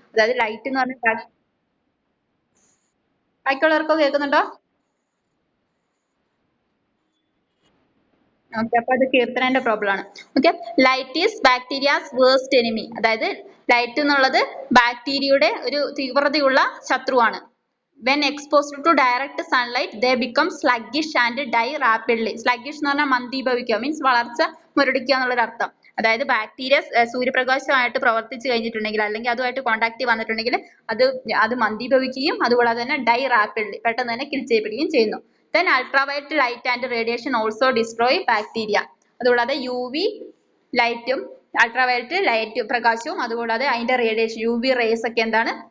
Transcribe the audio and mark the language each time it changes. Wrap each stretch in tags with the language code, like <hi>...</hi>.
<ml>അതായത് ലൈറ്റ് എന്ന് പറഞ്ഞാൽ ബാക്കിയുള്ളവർക്കൊക്കെ കേൾക്കുന്നുണ്ടോ? ഓക്കെ, അപ്പൊ അത് കീർത്തനന്റെ പ്രോബ്ലം ആണ്. Okay,</ml> <en>Light is bacteria's worst enemy.</en> <ml>അതായത് ലൈറ്റ് എന്നുള്ളത് ബാക്ടീരിയയുടെ ഒരു തീവ്രതയുള്ള ശത്രുവാണ്.</ml> <en>When exposed to direct sunlight, they become sluggish and die rapidly.</en> <ml>Sluggish എന്ന് പറഞ്ഞാൽ മന്ദീഭവിക്കുക, മീൻസ് വളർച്ച മുരടിക്കുക എന്നുള്ളൊരു അർത്ഥം. അതായത് ബാക്ടീരിയ സൂര്യപ്രകാശമായിട്ട് പ്രവർത്തിച്ചു കഴിഞ്ഞിട്ടുണ്ടെങ്കിൽ അല്ലെങ്കിൽ അതുമായിട്ട് കോണ്ടാക്ട് വന്നിട്ടുണ്ടെങ്കിൽ അത് മന്ദീഭവിക്കുകയും അതുകൂടാതെ തന്നെ</ml> <en>die rapidly,</en> <ml>പെട്ടെന്ന് തന്നെ കിൽ ചെയ്യപ്പെടുകയും ചെയ്യുന്നു.</ml> <en>Then ultraviolet light and radiation also destroy bacteria.</en> <ml>അതുകൂടാതെ UV ലൈറ്റും അൾട്രാവയലറ്റ് ലൈറ്റ് പ്രകാശവും അതുകൂടാതെ അതിന്റെ റേഡിയേഷൻ UV റേസ് ഒക്കെ എന്താണ്?</ml>